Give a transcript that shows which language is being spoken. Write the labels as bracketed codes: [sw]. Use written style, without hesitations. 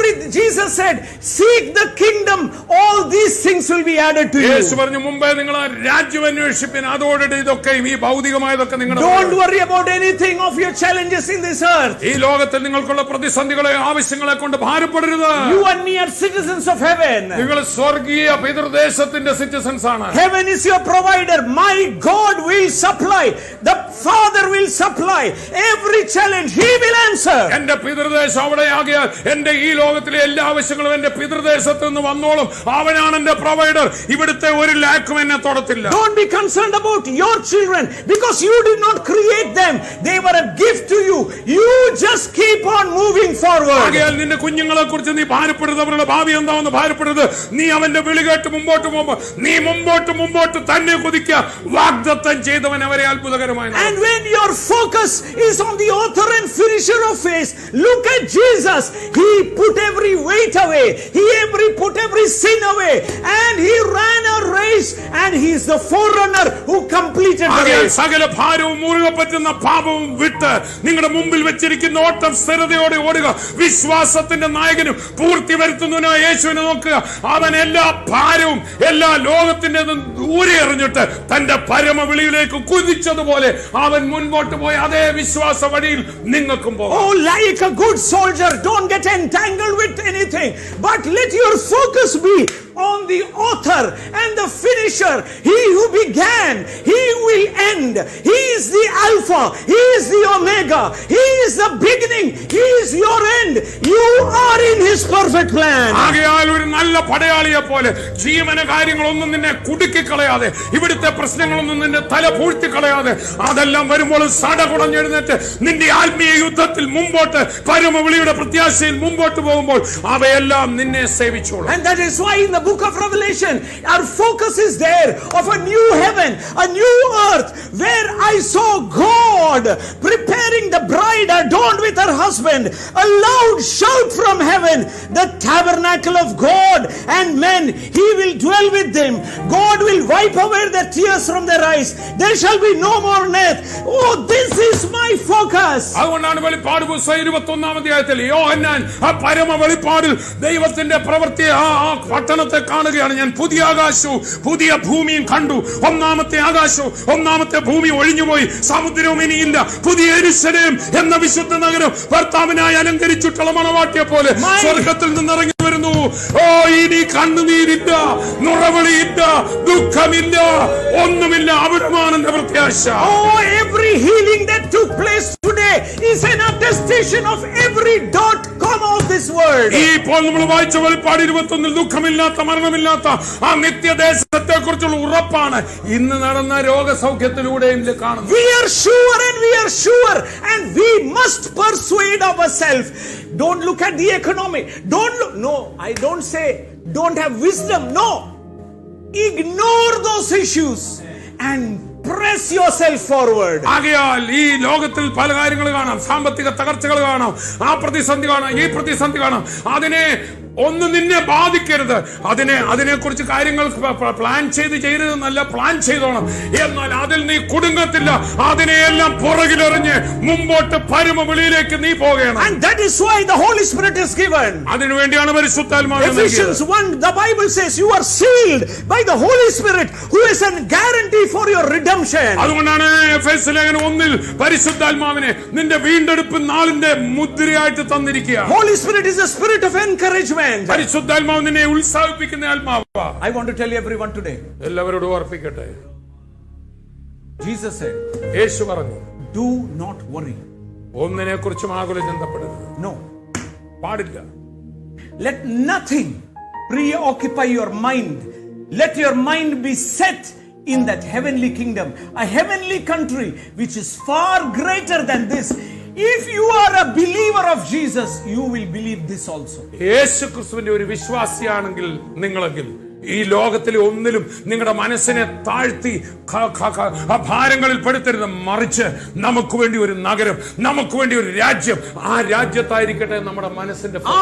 [en] Jesus said, seek the kingdom, all these things will be added to you. [ml] യേശു പറഞ്ഞു, മുമ്പേ നിങ്ങൾ രാജ്യം അന്വേഷിപ്പിൻ, അതോടെ ഇതൊക്കെയും ഈ ഭൗതികമായതൊക്കെ നിങ്ങൾ. [en] Don't worry about anything of your challenges in this earth. [ml] ഈ ലോകത്തിൽ നിങ്ങൾക്കുള്ള പ്രതിസന്ധികളെ ആവശ്യങ്ങളെ കൊണ്ട് ഭാരപ്പെടരുത്. [en] You and me are citizens of heaven. [ml] നിങ്ങൾ സ്വർഗീയ പിതൃദേശത്തിന്റെ സിറ്റിസൺസ് ആണ്. [en] Heaven is your provider. My God will supply. The Father will supply every challenge. He will answer. [ml] എന്റെ പിതൃദേശം അവിടെയാകിയാൽ എന്റെ ഈ ലോകത്തിലെ എല്ലാ ആവശ്യങ്ങളും എന്റെ പിതൃദേശത്ത് നിന്ന് വന്നോളും. അവനാണ് എന്റെ പ്രൊവൈഡർ. ഇവിടുത്തെ ഒരു ലാക്കും എന്നെ തൊടത്തില്ല. [en] Don't be concerned about your children because you did not create them. They were a gift to you. You just keep on moving forward. [ml] ആകയാൽ നിന്റെ കുഞ്ഞുങ്ങളെ കുറിച്ച് നീ ഭാരപ്പെടരുത്, അവരുടെ ഭാവി എന്താണെന്ന് ഭാരപ്പെടരുത്. നീ അവന്റെ വിളി കേട്ട് മുമ്പോട്ട് പോകുമ്പോൾ നീ മുമ്പോട്ട് തന്നെ കുതിക്കുക. വാഗ്ദത്തം ചെയ്തവൻ അവരെ അത്ഭുതകരമായി. [en] And when your focus is on the author and finisher of faith, look at Jesus. He put every weight away. He put every sin away, and he ran a race, and he is the forerunner who completed the race. [ml] സകല ഭാരവും മുറുകെ പറ്റുന്ന പാപവും വിട്ട് നിങ്ങളുടെ മുമ്പിൽ വെച്ചിരിക്കുന്ന ഓട്ടം സ്ഥിരതയോടെ ഓടുക. വിശ്വാസത്തിന്റെ നായകനും പൂർത്തി വരുത്തുന്നതിനായ യേശുവിനെ നോക്കുക. അവൻ എല്ലാ ഭാരവും എല്ലാ ലോകത്തിന്റെതും ദൂരെ എറിഞ്ഞിട്ട് തന്റെ പരമവിളിയിലേക്ക് കുതിച്ചതുപോലെ അവൻ മുൻപോട്ട് പോയ അതേ വിശ്വാസ വഴിയിൽ നിങ്ങൾക്കും പോകും. [en] Oh, like a good soldier, don't get entangled with anything, but let your focus be on the author and the finisher. He who began, he will end. He is the Alpha, he is the Omega, he is the beginning, he is your end. You are in his perfect plan. [ml] ആകയാൽ ഒരു നല്ല പടയാളിയെ പോലെ ജീവന കാര്യങ്ങളൊന്നും നിന്നെ കുടുക്കിക്കളയാതെ, ഇവിടുത്തെ പ്രശ്നങ്ങളൊന്നും നിന്നെ തല പൂഴ്ത്തിക്കളയാതെ, അതെല്ലാം വരുമ്പോൾ സടകുടഞ്ഞെഴുന്നേറ്റ് നിന്റെ ആത്മീയ യുദ്ധത്തിൽ മുമ്പോട്ട് പരമവിളിയുടെ പ്രത്യാശയിൽ മുമ്പോട്ട് പോകുമ്പോൾ അവയെല്ലാം നിന്നെ സേവിച്ചോളും. [en] And that is why in the book of Revelation our focus is there of a new heaven, a new earth, where I saw God preparing the bride adorned with her husband. A loud shout from heaven, the tabernacle of God and men, he will dwell with them. God will wipe away their tears from their eyes. There shall be no more death. Oh, this is my focus. [ml] അതുകൊണ്ടാണ് വെളിപ്പാട് പുസ്തകം 21-ാം അധ്യായത്തിൽ യോഹന്നാൻ ആ പരമ വെളിപ്പാടിൽ ദൈവത്തിന്റെ പ്രവൃത്തി ആ പട്ടണത്തെ കാണുകയാണ്. ഞാൻ പുതിയ ആകാശവും പുതിയ ഭൂമിയും കണ്ടു. ഒന്നാമത്തെ ആകാശവും ഒന്നാമത്തെ ഭൂമി ഒഴിഞ്ഞുപോയി, സമുദ്രവും ഇനിയില്ല. പുതിയ യെരൂശലേം എന്ന വിശുദ്ധ നഗരം ഭർത്താവിനായി അലങ്കരിച്ചിട്ടുള്ള മണവാട്ടിയെ പോലെ സ്വർഗത്തിൽ നിന്നിറങ്ങി വരുന്നു. ഓ, ഇനി കണ്ണുനീരില്ല, നുറവിളിയില്ല, ദുഃഖമില്ല, ഒന്നുമില്ല. അവിടമാണ് എന്റെ പ്രത്യാശ. [en] Oh, every healing that took place today is an attestation of every dot comma of this word. [ml] ഈ ഇപ്പോൾ നമ്മൾ വായിച്ച വെളിപ്പാട് 21-ൽ ദുഃഖമില്ലാത്ത മരണമില്ലാത്ത ആ നിത്യദേശത്തെ കുറിച്ചുള്ള ഉറപ്പാണ് ഇന്ന് നടന്ന രോഗസൗഖ്യത്തിലൂടെയും കാണുന്നത്. [en] We are sure and we must persuade ourselves. Don't look at the economy. No, I don't say don't have wisdom. No. Ignore those issues and press yourself forward. [ml] ആകയാൽ ഈ ലോകത്തിൽ പല കാര്യങ്ങൾ കാണാം. സാമ്പത്തിക തകർച്ചകൾ കാണാം, ആ പ്രതിസന്ധി കാണാം, ഈ പ്രതിസന്ധി കാണാം. അതിനെ ഒന്ന് നിന്നെ ബാധിക്കരുത്. അതിനെക്കുറിച്ച് കാര്യങ്ങൾ പ്ലാൻ ചെയ്യരുതെന്നല്ല, പ്ലാൻ ചെയ്തോണം. എന്നാൽ അതിൽ നീ കുടുങ്ങത്തില്ല. അതിനെയെല്ലാം പുറകിലെറിഞ്ഞ് മുമ്പോട്ട് പരമവിളിയിലേക്ക് നീ പോകണം. [en] And that is why the Holy Spirit is given. [ml] അതിനുവേണ്ടിയാണ് പരിശുദ്ധാത്മാവ്. [en] Ephesians 1, the Bible says you are sealed by the Holy Spirit, who is a guarantee for your redemption. [ml] അതുകൊണ്ടാണ് എഫെസ്യ ലേഖനം 1-ൽ പരിശുദ്ധാത്മാവിനെ നിന്റെ വീണ്ടെടുപ്പ് നാളിന്റെ മുദ്രയായിട്ട് തന്നിരിക്കുക. [en] Holy Spirit is a spirit of encouragement. [ml] പരിശുദ്ധാത്മാവ് നിന്നെ ഉത്സാഹിപ്പിക്കുന്ന ആത്മാവാ. [en] I want to tell everyone today. [ml] എല്ലാവരോടും ഓർപ്പിക്കട്ടെ, [en] Jesus said, [ml] യേശു പറഞ്ഞു, [en] do not worry. [ml] ഒന്നിനെ കുറിച്ചും ആകുല ചിന്തപ്പെടരുത്. [en] No, [ml] പാടില്ല. [en] let nothing preoccupy your mind. Let your mind be set in that heavenly kingdom, a heavenly country which is far greater than this. If you are a believer of Jesus, you will believe this also. [ml] യേശു ക്രിസ്തുവിന്റെ ഒരു വിശ്വാസിയാണെങ്കിൽ നിങ്ങളെങ്കിൽ ഈ ലോകത്തിലെ ഒന്നിലും നിങ്ങളുടെ മനസ്സിനെ താഴ്ത്തി ഭാരങ്ങളിൽ പെടുത്തരുത്. മറിച്ച് നമുക്ക് വേണ്ടി ഒരു നഗരം, നമുക്ക് വേണ്ടി ഒരു രാജ്യം, ആ രാജ്യത്തായിരിക്കട്ടെ നമ്മുടെ മനസ്സിന്റെ